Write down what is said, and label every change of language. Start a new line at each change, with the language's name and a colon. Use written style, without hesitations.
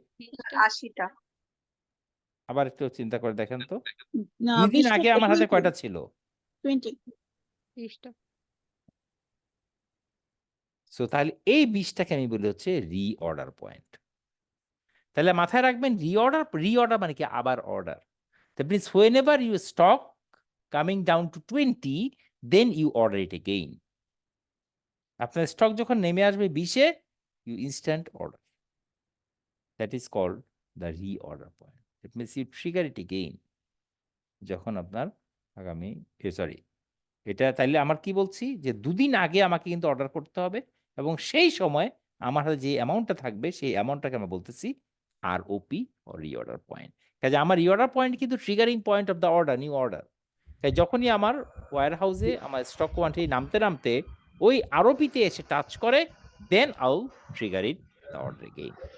Bangla: 80টা। আবার একটু চিন্তা করে দেখেন তো, না, 2 দিন 20টা আগে আমার হাতে 20 কয়টা ছিল? 20 20টা। সো তাহলে এই 20টাকে আমি বলি হচ্ছে রিঅর্ডার পয়েন্ট। তাহলে মাথায় রাখবেন রিঅর্ডার মানে কি? আবার order.
English: That means whenever you stock coming down to 20, then you order it again.
Bangla: আপনার স্টক যখন নেমে আসবে 20-এ,
English: you instant order. That is called the reorder point. It means you trigger it again.
Bangla: যখন আপনার আগামী সরি, এটা তাইলে আমার কি বলছি যে 2 দিন আগে আমাকে কিন্তু অর্ডার করতে হবে, এবং সেই সময় আমার হাতে যে অ্যামাউন্টটা থাকবে সেই অ্যামাউন্টটাকে আমরা বলতেছি আরওপি অর রিঅর্ডার পয়েন্ট। কাজে আমার রিঅর্ডার পয়েন্ট কিন্তু
English: Triggering point of the order, new order.
Bangla: তাই যখনই আমার ওয়্যার হাউসে আমার স্টক কোয়ান্টিটি নামতে নামতে ওই আরওপিতে এসে টাচ করে,
English: Then auto trigger it the order again.